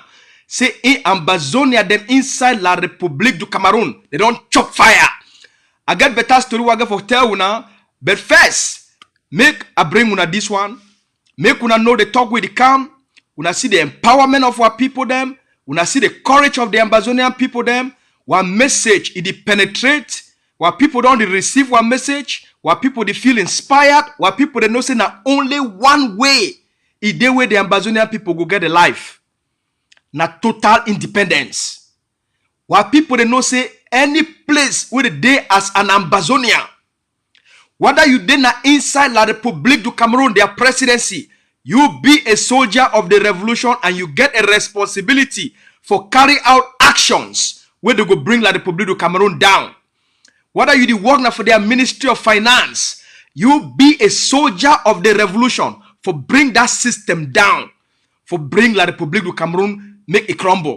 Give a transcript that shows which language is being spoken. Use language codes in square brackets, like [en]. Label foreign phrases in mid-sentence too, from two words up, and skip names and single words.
[pcm] Say in Ambazonia, them inside La République du Cameroun, they don't chop fire. I get better story I get for tell you now. But first, make I bring una this one. Make una know the talk with the calm. Una see the empowerment of our people them. Una see the courage of the Ambazonian people them. One message it penetrate. While people don't receive one message. While people they feel inspired. While people they know say na only one way. Is the way the Ambazonian people go get a life. Na total independence. While people they know say any place where they as an Ambazonian, whether you dey na inside La République du Cameroun, their presidency, you be a soldier of the revolution and you get a responsibility for carry out actions where they go bring La République du Cameroun down. Whether you the work now for their Ministry of Finance, you be a soldier of the revolution for bring that system down, for bring La République du Cameroun make it crumble.